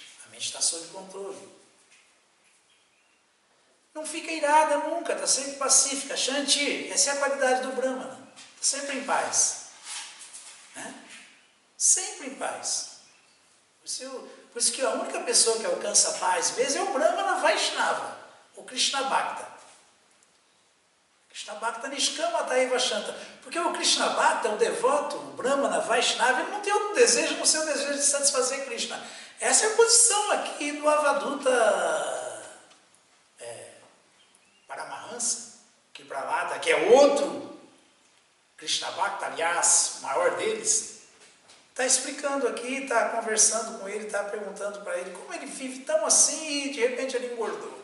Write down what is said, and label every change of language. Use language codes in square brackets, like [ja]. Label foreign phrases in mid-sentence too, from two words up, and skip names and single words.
[pt] A mente está sob controle. Não fica irada nunca, está sempre pacífica. Shanti, essa é a qualidade do Brahmana. Está sempre em paz. Né? Sempre em paz. Por isso que a única pessoa que alcança a paz mesmo é o Brahmana Vaishnava, o Krishna Bhakta. [bn] কৃষ্ণ ভক্ত নিষ্কাম তৈব শান্ত. [pt] Porque o Krishna Bhakta, o devoto, o Brahmana Vaishnava, ele não tem outro desejo, não tem o desejo de satisfazer Krishna. Essa é a posição aqui do Avaduta Paramahansa, que para lá, que é outro Krishna Bhakta, aliás, o maior deles, está explicando aqui, está conversando com ele, está perguntando para ele como ele vive tão assim e de repente ele engordou.